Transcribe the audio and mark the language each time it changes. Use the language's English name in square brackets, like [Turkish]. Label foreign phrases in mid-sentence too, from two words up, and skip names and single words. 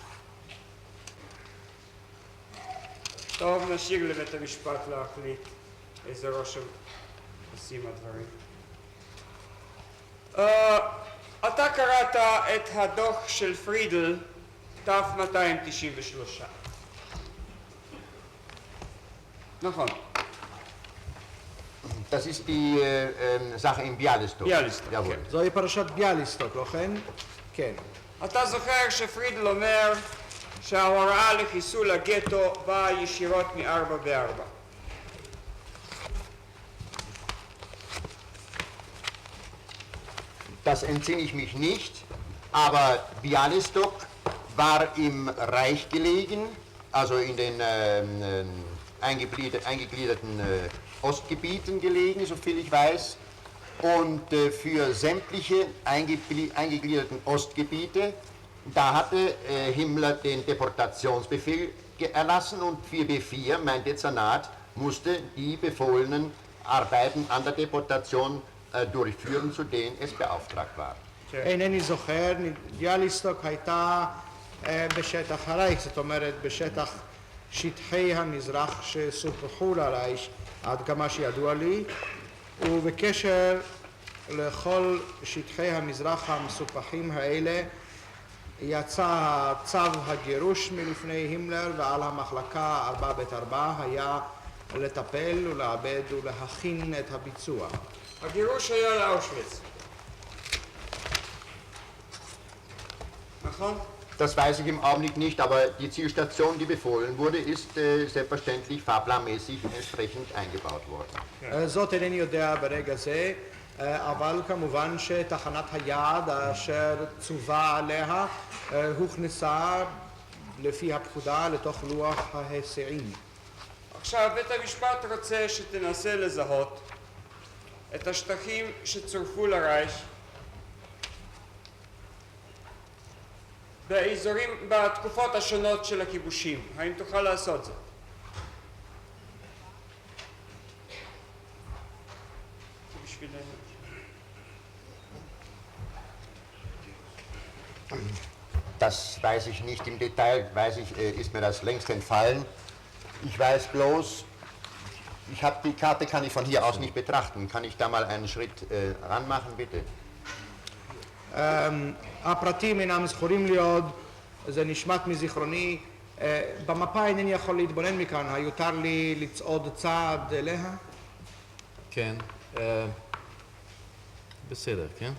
[Hebrew] טוב, נשאיר לבית המשפט להחליט איזה רושם עושים הדברים. אתה קראת את הדוח של פרידל, תף 293. נכון. [German] Das ist die Sache in Bialystok. [Hebrew] ביאליסטוק, [German] Jawohl. [Hebrew] כן. זוהי פרשת ביאליסטוק, לא כן? כן. אתה זוכר שפרידל אומר שההוראה לחיסול הגטו באה ישירות מ-4 [German] Das entsinne ich mich nicht, aber Bialystok war im Reich gelegen, also in den eingegliederten Ostgebieten gelegen, soviel ich weiß. Und für sämtliche eingegliederten Ostgebiete, da hatte Himmler den Deportationsbefehl erlassen und 4b4, mein Dezernat, musste die befohlenen Arbeiten an der Deportation durchführen, zu denen es beauftragt war. [Hebrew] אינני זוכר, ביאליסטוק הייתה בשטח הרייך, זאת אומרת בשטח שטחי המזרח שסופחו לרייך עד כמה שידוע לי, ובקשר לכל שטחי המזרח המסופחים האלה יצא צו הגירוש מלפני הימלר, ועל המחלקה 4ב4 היה לטפל ולעבד ולהכין את הביצוע. הגירוש היה לאושוויץ. נכון? [German] Das weiß ich im Augenblick nicht, aber die Zielstation, die befohlen wurde, ist selbstverständlich fahrplanmäßig entsprechend eingebaut worden. [Hebrew] זאת אינני יודע ברגע זה, אבל כמובן שתחנת היעד אשר צווה עליה הוכנסה לפי הפקודה לתוך לוח ההיסעים. עכשיו בית המשפט רוצה שתנסה לזהות את השטחים שצורפו לרייך באזורים, בתקופות השונות של הכיבושים. האם תוכל לעשות זאת? [German] Das weiß ich nicht im Detail, ist mir das längst entfallen. Ich weiß bloß, die Karte kann ich von hier aus nicht betrachten. Kann ich da mal einen Schritt ranmachen, bitte? [Hebrew] הפרטים אינם זכורים לי עוד, זה נשמט מזיכרוני. במפה אינני יכול להתבונן מכאן, היותר לי לצעוד צעד אליה? כן. בסדר, כן?